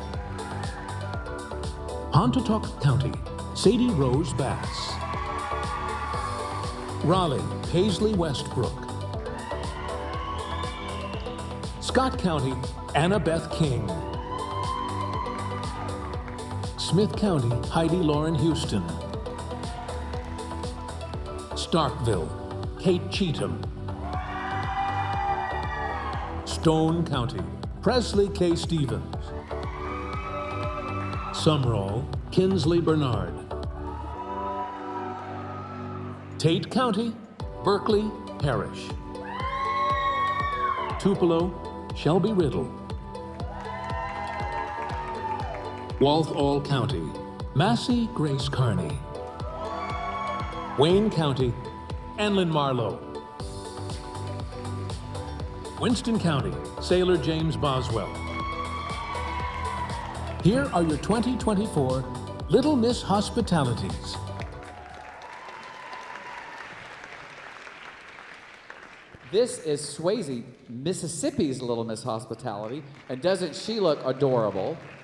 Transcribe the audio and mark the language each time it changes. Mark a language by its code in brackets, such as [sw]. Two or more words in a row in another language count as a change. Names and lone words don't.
[en] Pontotoc County, Sadie Rose Bass. Raleigh, Paisley Westbrook. Scott County, Annabeth King. Smith County, Heidi Lauren Houston. Starkville, Kate Cheatham. Stone County, Presley K. Stevens. Sumrall, Kinsley Bernard. Tate County, Berkeley Parish. Tupelo, Shelby Riddle. Walthall County, Massey Grace Carney. Wayne County, Anlin Marlowe. Winston County, Sailor James Boswell. Here are your 2024 Little Miss Hospitalities. This is Swayze, Mississippi's Little Miss Hospitality, and doesn't she look adorable?